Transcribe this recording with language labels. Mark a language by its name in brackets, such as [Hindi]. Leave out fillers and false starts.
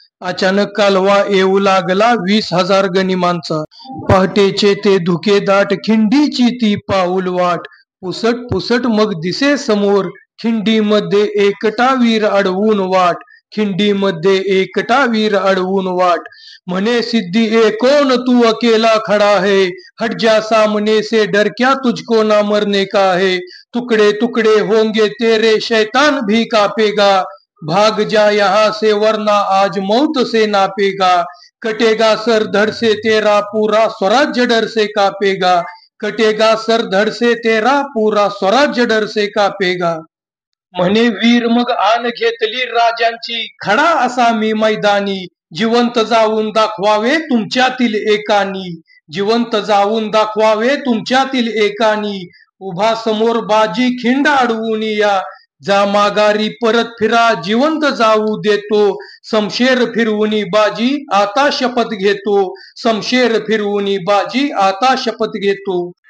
[Marathi] अचानक कालवा येऊ लागला 20,000 गनिमांचा. पहाटेचे ते धुकेदाट, खिंडीची ती पाऊल वाट, पुसट पुसट मग दिसे समोर, खिंडीमध्ये एकटा वीर अडवून वाट. खिंडीमध्ये एकटा वीर अडवून वाट. [Hindi] म्हणे सिद्धी ए कौन तू अकेला खड़ा है, हट जा सामने से डर क्या तुझको ना मरने का है. टुकड़े टुकड़े होंगे तेरे शैतान भी कापेगा, भाग जा यहाँ से वरना आज मौत से नापेगा. कटेगा सर धड़ से तेरा पूरा स्वराज्य डर से कापेगा, कटेगा सर धड़ से तेरा पूरा स्वराज्य डर से कापेगा. [Marathi] म्हणे वीर मग आन घेतली राजांची, खडा असा मी मैदानी, जिवंत जाऊन दाखवावे तुमच्यातील एकानी. जिवंत जाऊन दाखवावे तुमच्यातील एकानी. उभा समोर बाजी खिंड अडवून या, जा माघारी परत फिरा जिवंत जाऊ देतो, समशेर फिरवूनी बाजी आता शपथ घेतो, समशेर फिरवूनी बाजी आता शपथ घेतो.